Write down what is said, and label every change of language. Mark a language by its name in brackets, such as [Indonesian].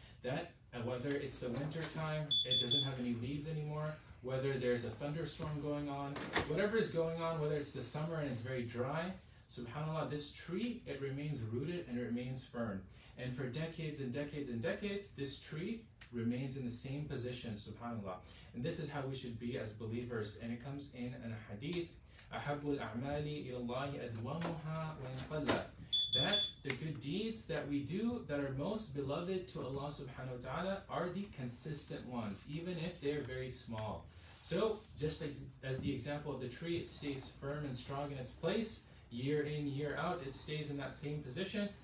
[English] That whether it's the winter time, it doesn't have any leaves anymore, whether there's a thunderstorm going on, whatever is going on, whether it's the summer and it's very dry, subhanAllah, this tree, it remains rooted and it remains firm. And for decades and decades and decades, this tree remains in the same position, subhanAllah. And this is how we should be as believers. And it comes in a hadith, [Arabic] أَحَبُّ الْأَعْمَالِ إِلَى اللَّهِ أَدْوَمُهَا وَإِنْ قَلَّ. [English] That the good deeds that we do that are most beloved to Allah subhanahu wa ta'ala are the consistent ones, even if they're very small. So, just as the example of the tree, it stays firm and strong in its place, year in, year out, it stays in that same position.